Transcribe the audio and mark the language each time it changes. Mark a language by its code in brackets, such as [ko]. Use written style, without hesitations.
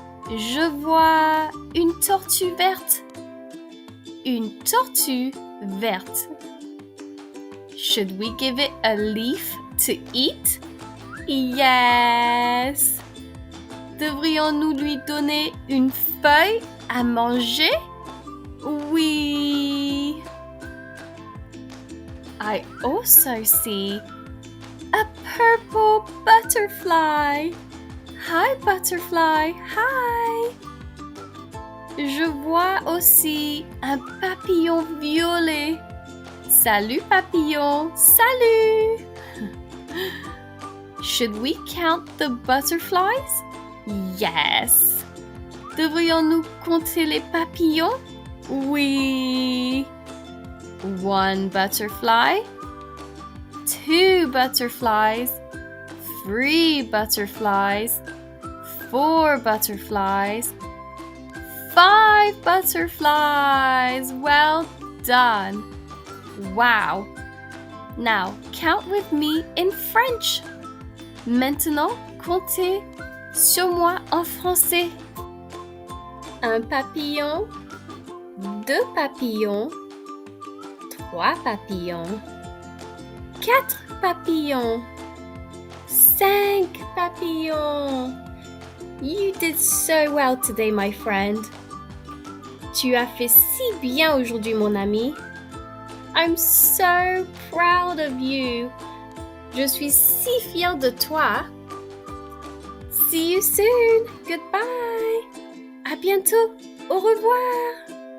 [fr] Je vois une tortue verte. Une tortue verte. [en] Should we give it a leaf to eat? Yes. [fr] Devrions-nous lui donner une feuille à manger? Oui. [en] I also see a purple butterfly. Hi, butterfly. Hi. [fr] Je vois aussi un papillon violet. Salut, papillon. Salut. [en] Should we count the butterflies? Yes. [fr] Devrions-nous compter les papillons? Oui. [en] 1 butterfly, 2 butterflies, 3 butterflies, 4 butterflies, 5 butterflies. Well done. Wow. Now count with me in French. [fr] Maintenant, comptez sur moi en français. 1 papillon, 2 papillons, 3 papillons, 4 papillons, 5 papillons. [en] You did so well today, my friend. [fr] Tu as fait si bien aujourd'hui, mon ami. [en] I'm so proud of you. [fr] Je suis si fière de toi. [en] See you soon. Goodbye. [fr] À bientôt. Au revoir.